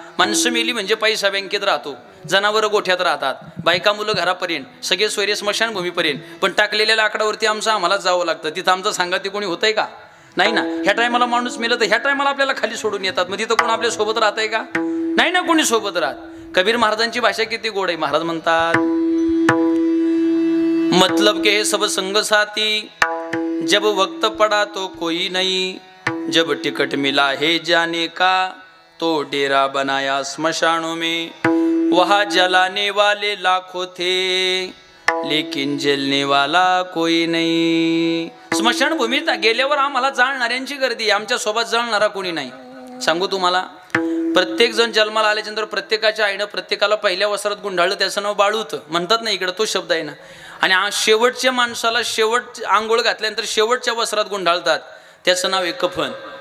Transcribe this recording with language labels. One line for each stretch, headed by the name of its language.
Marathi: माणसं मेली म्हणजे पैसा बँकेत राहतो, जनावर गोठ्यात राहतात, बायका मुलं घरापर्यंत, सगळे सोयरे स्मशानभूमीपर्यंत. पण टाकलेल्या लाकडावरती आम्हाला जावं लागतं. तिथं आमचं सांगाती कोणी होतंय का? नाही ना. ह्या टायमाला माणूस मेलं तर ह्या टायमाला आपल्याला खाली सोडून येतात. मग तिथं कोण आपल्या सोबत राहतंय का? नाही ना, कोणी सोबत राहत. कबीर महाराजांची भाषा किती गोड आहे. महाराज म्हणतात
Hindi: मतलब के सब संग साथी जब वक्त पड़ा तो कोई नहीं जब टिकट मिला है जाने का तो डेरा बनाया स्मशानों में, वहाँ जलाने वाले लाखों थे लेकिन जलने वाला कोई नाही.
Marathi: स्मशानभूमीत गेल्यावर आम्हाला जाळणाऱ्यांची गर्दी, आमच्या सोबत जळणारा कोणी नाही. सांगू तुम्हाला, प्रत्येक जण जन्माला आल्याच्यानंतर प्रत्येकाच्या आईनं प्रत्येकाला पहिल्या वस्त्रात गुंडाळलं, त्याचं नाव बाळूत म्हणतात ना, इकडं तो शब्द आहे ना. आणि शेवटच्या माणसाला शेवट आंघोळ घातल्यानंतर शेवटच्या वस्त्रात गुंडाळतात, त्याचं नाव आहे कफन.